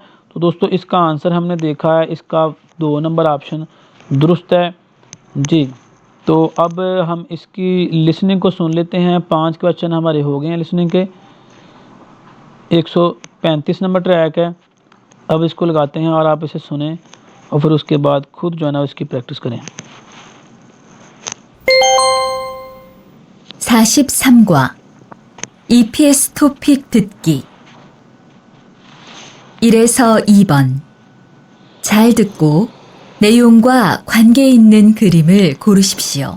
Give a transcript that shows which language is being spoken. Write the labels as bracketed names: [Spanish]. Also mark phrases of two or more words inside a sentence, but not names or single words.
[Hindi] तो दोस्तों इसका आंसर हमने देखा है, इसका 2 नंबर ऑप्शन दुरुस्त है जी। तो अब हम इसकी लिसनिंग को सुन लेते हैं। 5 क्वेश्चन हमारे हो गए हैं लिसनिंग के, 135 नंबर ट्रैक है। अब इसको लगाते हैं और आप इसे सुने और फिर उसके बाद खुद जो है ना इसकी प्रैक्टिस करें। [Korean] 43과 EPS 토픽 듣기 1에서 2번 잘 듣고 내용과 관계 있는 그림을 고르십시오.